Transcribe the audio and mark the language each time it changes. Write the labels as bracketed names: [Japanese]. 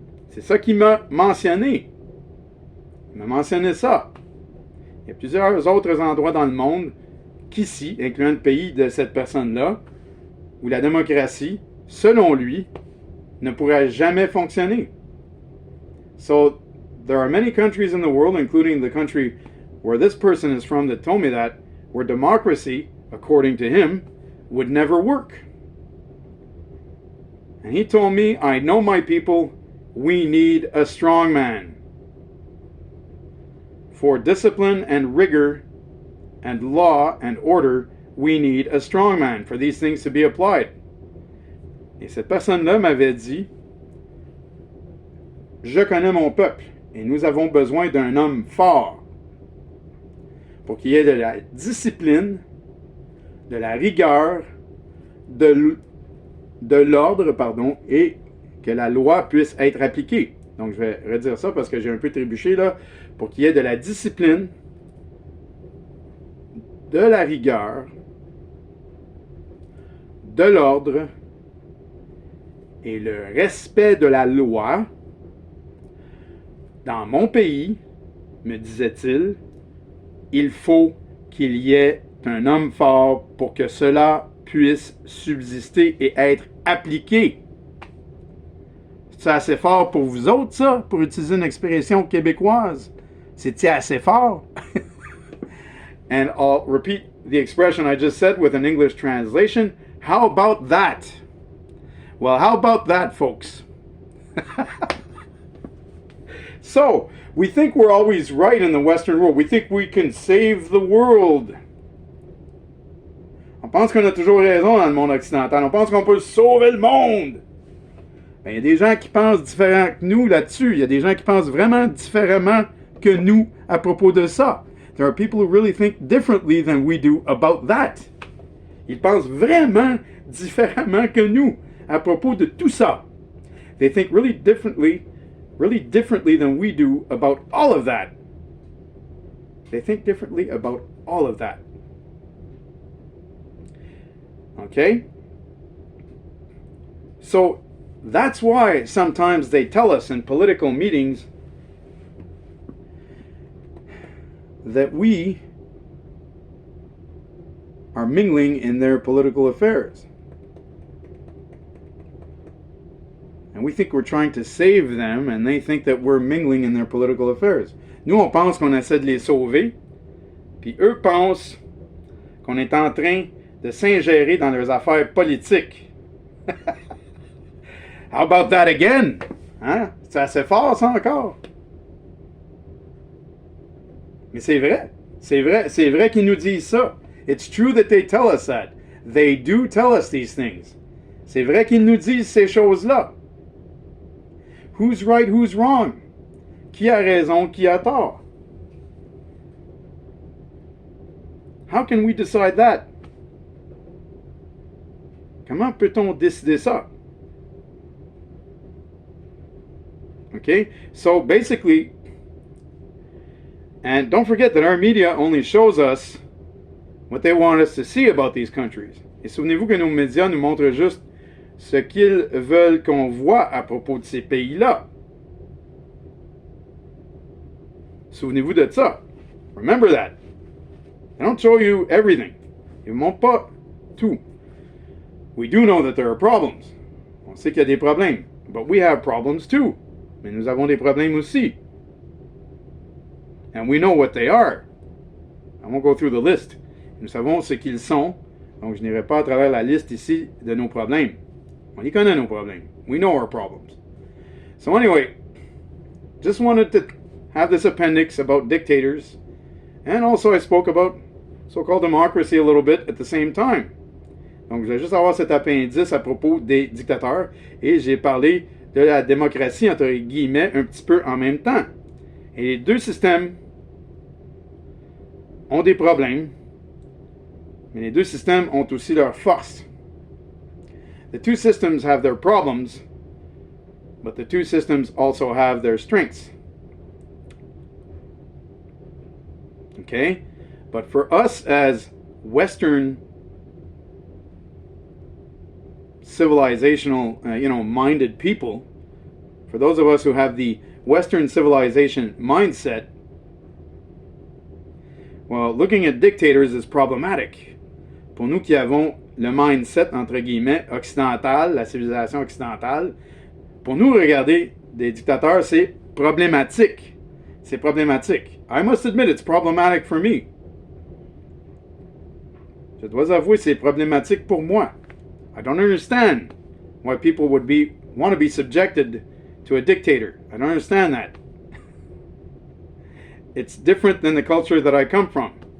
[French] C'est ça qu'il m'a mentionné. Il m'a mentionné ça. Il y a plusieurs autres endroits dans le monde qu'ici, incluant le pays de cette personne-là, où la démocratie, selon lui, ne pourrait jamais fonctionner. [English] So, there are many countries in the world, including the country where this person is from, that told me that, where democracy, according to him, would never work. And he told me, I know my people, we need a strong man. For discipline and rigor and law and order, we need a strong man for these things to be applied. [French] Et cette personne-là m'avait dit, je connais mon peuple et nous avons besoin d'un homme fort pour qu'il y ait de la discipline, de la rigueur, de l'ordre, et que la loi puisse être appliquée. Donc je vais redire ça parce que j'ai un peu trébuché là. Pour qu'il y ait de la discipline, de la rigueur, de l'ordre et le respect de la loi dans mon pays, me disait-il, il faut qu'il y ait un homme fort pour que cela puisse subsister et être appliqué. C'est assez fort pour vous autres, ça, pour utiliser une expression québécoise? C'est-il assez fort? [English] And I'll repeat the expression I just said with an English translation. How about that? Well, how about that, folks? So, we think we're always right in the Western world. We think we can save the world. [French] On pense qu'on a toujours raison dans le monde occidental. On pense qu'on peut sauver le monde. Ben, il y a des gens qui pensent différemment que nous là-dessus. Il y a des gens qui pensent vraiment différemment que nous à propos de ça. [English] There are people who really think differently than we do about that. [French] Ils pensent vraiment différemment que nous à propos de tout ça. [English] They think really differently than we do about all of that. They think differently about all of that. Okay? So that's why sometimes they tell us in political meetings that we are mingling in their political affairs. And we think we're trying to save them, and they think that we're mingling in their political affairs. [French] Nous, on pense qu'on essaie de les sauver, puis eux pensent qu'on est en train de s'ingérer dans leurs affaires politiques. [English] How about that again? [French] Hein? C'est assez fort, ça, encore? Mais c'est vrai. C'est vrai qu'ils nous disent ça. [English] It's true that they tell us that. They do tell us these things. [French] C'est vrai qu'ils nous disent ces choses-là. [English] Who's right, who's wrong? [French] Qui a raison, qui a tort? [English] How can we decide that? [French] Comment peut-on décider ça? [English] Okay, so basically, and don't forget that our media only shows us what they want us to see about these countries. [French] Et souvenez-vous que nos médias nous montrent juste ce qu'ils veulent qu'on voit à propos de ces pays-là. Souvenez-vous de ça. [English] Remember that. They don't show you everything. [French] Ils ne montrent pas tout. [English] We do know that there are problems. [French] On sait qu'il y a des problèmes. [English] But we have problems too. [French] Mais nous avons des problèmes aussi. [English] And we know what they are. I won't go through the list. [French] Nous savons ce qu'ils sont. Donc je n'irai pas à travers la liste ici de nos problèmes. On y connaît nos problèmes. [English] We know our problems. So anyway, just wanted to have this appendix about dictators. And also I spoke about so-called democracy a little bit at the same time. [French] Donc je vais juste avoir cet appendice à propos des dictateurs. Et j'ai parlé de la démocratie, entre guillemets, un petit peu en même temps. Et les deux systèmes ont des problèmes. Mais les deux systèmes ont aussi leurs forces. [English] The two systems have their problems, but the two systems also have their strengths. Okay? But for us as Western civilizational, minded people, for those of us who have the Western civilization mindset, well, looking at dictators is problematic. [French] Pour nous qui avons le mindset, entre guillemets, occidental, la civilisation occidentale, pour nous, regarder des dictateurs, c'est problématique. C'est problématique. [English] I must admit, it's problematic for me. [French] Je dois avouer, c'est problématique pour moi. [English] I don't understand why people would want to be subjected to a dictator. I don't understand that. It's different than the culture that I come from.